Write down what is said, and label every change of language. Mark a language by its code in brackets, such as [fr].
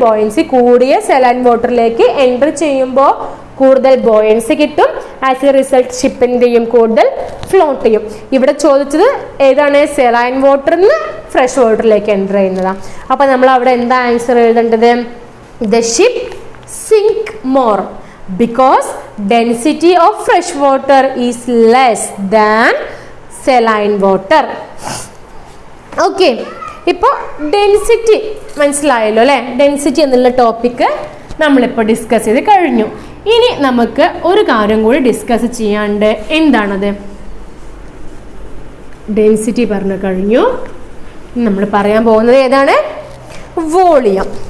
[ml] Buoyancy കൂടിയ saline വാട്ടറിലേക്ക് enter ചെയ്യുമ്പോൾ കൂടുതൽ ബോയൻസി കിട്ടും. [en] as a result [ml] ഷിപ്പ് എന്ത് ചെയ്യും? കൂടുതൽ ഫ്ലോട്ട് ചെയ്യും. ഇവിടെ ചോദിച്ചത് ഏതാണ്? സെലൈൻ വാട്ടറിൽ നിന്ന് ഫ്രഷ് വാട്ടറിലേക്ക് എൻ്റർ ചെയ്യുന്നതാണ്. അപ്പോൾ നമ്മൾ അവിടെ എന്താ ആൻസർ എഴുതേണ്ടത്? [en] The ship sink more because density of fresh water is less than saline water. [ml] Okay, ഇപ്പോൾ ഡെൻസിറ്റി മനസ്സിലായല്ലോ അല്ലേ? ഡെൻസിറ്റി എന്നുള്ള ടോപ്പിക്ക് നമ്മളിപ്പോൾ ഡിസ്കസ് ചെയ്ത് കഴിഞ്ഞു. ഇനി നമുക്ക് ഒരു കാര്യം കൂടി ഡിസ്കസ് ചെയ്യാണ്ട്. എന്താണത്? ഡെൻസിറ്റി പറഞ്ഞു കഴിഞ്ഞു. നമ്മൾ പറയാൻ പോകുന്നത് ഏതാണ്? വോളിയം.